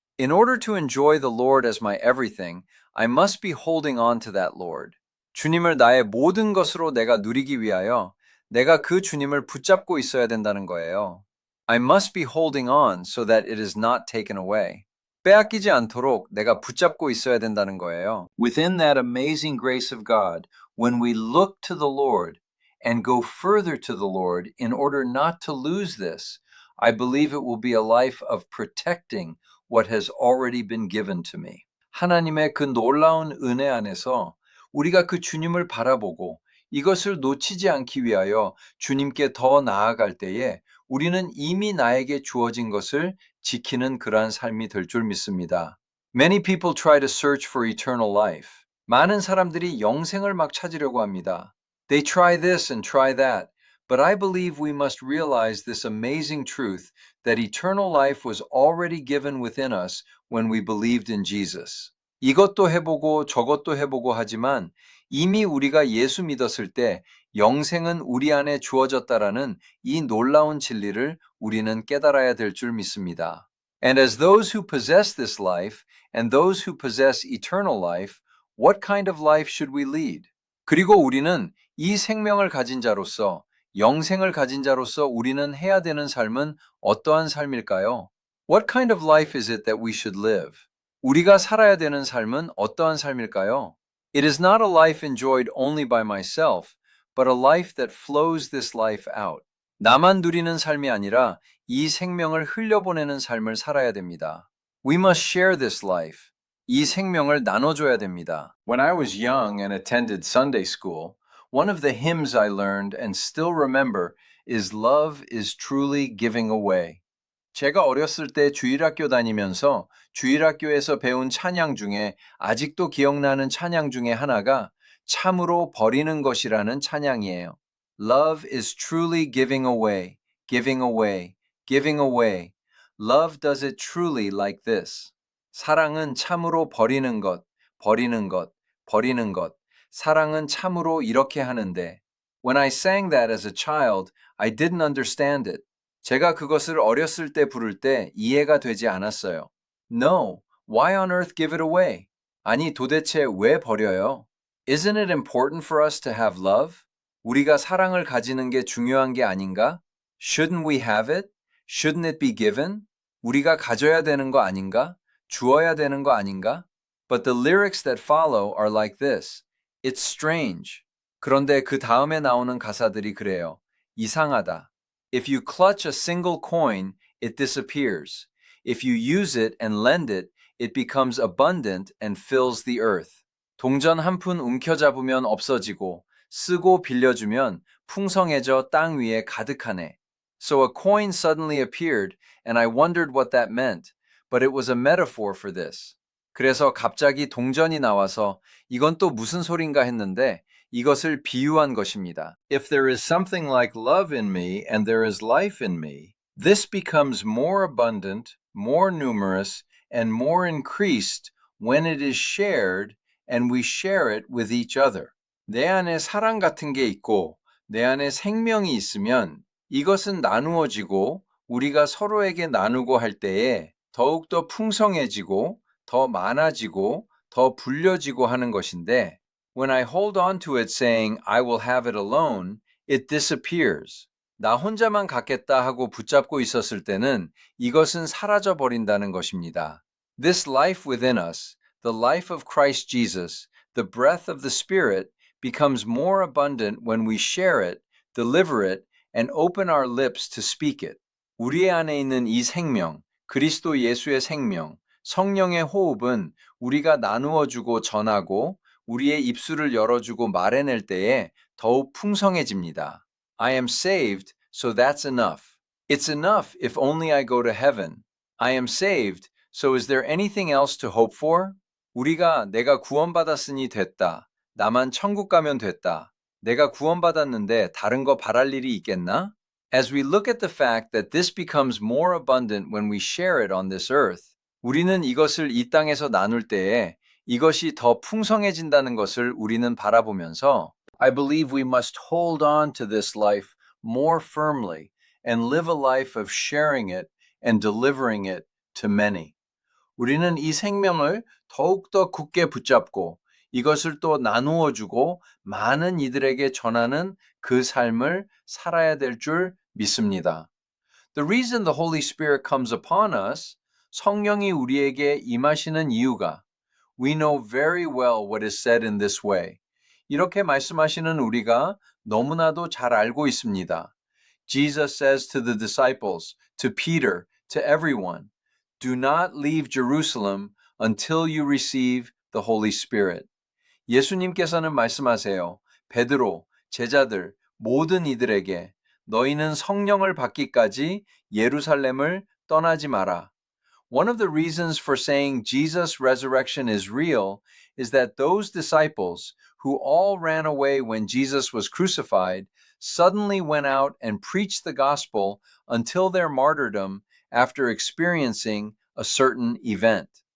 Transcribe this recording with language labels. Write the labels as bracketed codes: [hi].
[en] In order to enjoy the Lord as my everything, I must be holding on to that Lord. [ko] 주님을 나의 모든 것으로 내가 누리기 위하여 내가 그 주님을 붙잡고 있어야 된다는 거예요. [en] I must be holding on so that it is not taken away. [ko] 빼앗기지 않도록 내가 붙잡고 있어야 된다는 거예요. [en] Within that amazing grace of God, when we look to the Lord and go further to the Lord in order not to lose this, I believe it will be a life of protecting what has already been given to me. [ko] 하나님의 그 놀라운 은혜 안에서 우리가 그 주님을 바라보고 이것을 놓치지 않기 위하여 주님께 더 나아갈 때에 우리는 이미 나에게 주어진 것을 지키는 그러한 삶이 될 줄 믿습니다. [en] Many people try to search for eternal life. [ko] 많은 사람들이 영생을 막 찾으려고 합니다. [en] They try this and try that, but I believe we must realize this amazing truth that eternal life was already given within us when we believed in Jesus. [ko] 이것도 해보고 저것도 해보고 하지만 이미 우리가 예수 믿었을 때 영생은 우리 안에 주어졌다라는 이 놀라운 진리를 우리는 깨달아야 될 줄 믿습니다. [en] And as those who possess this life and those who possess eternal life, what kind of life should we lead? [ko] 그리고 우리는 이 생명을 가진 자로서, 영생을 가진 자로서 우리는 해야 되는 삶은 어떠한 삶일까요? [en] What kind of life is it that we should live? [ko] 우리가 살아야 되는 삶은 어떠한 삶일까요? [en] It is not a life enjoyed only by myself, but a life that flows this life out. [ko] 나만 누리는 삶이 아니라 이 생명을 흘려보내는 삶을 살아야 됩니다. [en] We must share this life. [ko] 이 생명을 나눠줘야 됩니다. [en] When I was young and attended Sunday school, one of the hymns I learned and still remember is Love is Truly Giving Away. [ko] 제가 어렸을 때 주일학교 다니면서 주일학교에서 배운 찬양 중에 아직도 기억나는 찬양 중에 하나가 참으로 버리는 것이라는 찬양이에요. [en] Love is truly giving away, giving away, giving away. Love does it truly like this. [ko] 사랑은 참으로 버리는 것, 버리는 것, 버리는 것. 사랑은 참으로 이렇게 하는데. [en] When I sang that as a child, I didn't understand it. [ko] 제가 그것을 어렸을 때 부를 때 이해가 되지 않았어요. [en] No, why on earth give it away? [ko] 아니 도대체 왜 버려요? [en] Isn't it important for us to have love? [ko] 우리가 사랑을 가지는 게 중요한 게 아닌가? [en] Shouldn't we have it? Shouldn't it be given? [ko] 우리가 가져야 되는 거 아닌가? 주어야 되는 거 아닌가? [en] But the lyrics that follow are like this. It's strange. [ko] 그런데 그 다음에 나오는 가사들이 그래요. 이상하다. [en] If you clutch a single coin, it disappears. If you use it and lend it, it becomes abundant and fills the earth. [ko] 동전 한 푼 움켜잡으면 없어지고 쓰고 빌려주면 풍성해져 땅 위에 가득하네. [en] So a coin suddenly appeared and I wondered what that meant, but it was a metaphor for this. [ko] 그래서 갑자기 동전이 나와서 이건 또 무슨 소린가 했는데 이것을 비유한 것입니다. [en] If there is something like love in me and there is life in me, this becomes more abundant, more numerous, and more increased when it is shared and we share it with each other. [ko] 내 안에 사랑 같은 게 있고 내 안에 생명이 있으면 이것은 나누어지고 우리가 서로에게 나누고 할 때에 더욱더 풍성해지고 더 많아지고 더 불려지고 하는 것인데, [en] when I hold on to it saying I will have it alone, it disappears. [ko] 나 혼자만 갖겠다 하고 붙잡고 있었을 때는 이것은 사라져 버린다는 것입니다. [en] This life within us, the life of Christ Jesus, the breath of the Spirit, becomes more abundant when we share it, deliver it, and open our lips to speak it. [ko] 우리 안에 있는 이 생명, 그리스도 예수의 생명, 성령의 호흡은 우리가 나누어주고 전하고 우리의 입술을 열어주고 말해낼 때에 더욱 풍성해집니다. [en] I am saved, so that's enough. It's enough if only I go to heaven. I am saved, so is there anything else to hope for? [ko] 우리가 내가 구원받았으니 됐다. 나만 천국 가면 됐다. 내가 구원받았는데 다른 거 바랄 일이 있겠나? [en] As we look at the fact that this becomes more abundant when we share it on this earth, [ko] 우리는 이것을 이 땅에서 나눌 때에 이것이 더 풍성해진다는 것을 우리는 바라보면서 [en] I believe we must hold on to this life more firmly and live a life of sharing it and delivering it to many. [ko] 우리는 이 생명을 더욱더 굳게 붙잡고 이것을 또 나누어 주고 많은 이들에게 전하는 그 삶을 살아야 될 줄 믿습니다. [en] The reason the Holy Spirit comes upon us, [ko] 성령이 우리에게 임하시는 이유가 [en] We know very well what is said in this way. [ko] 이렇게 말씀하시는 우리가 너무나도 잘 알고 있습니다. [en] Jesus says to the disciples, to Peter, to everyone, Do not leave Jerusalem until you receive the Holy Spirit. [ko] 예수님께서는 말씀하세요. 베드로, 제자들, 모든 이들에게 너희는 성령을 받기까지 예루살렘을 떠나지 마라. [en] One of the reasons for saying Jesus' resurrection is real is that those disciples who all ran away when Jesus was crucified suddenly went out and preached the gospel until their martyrdom after experiencing a certain event.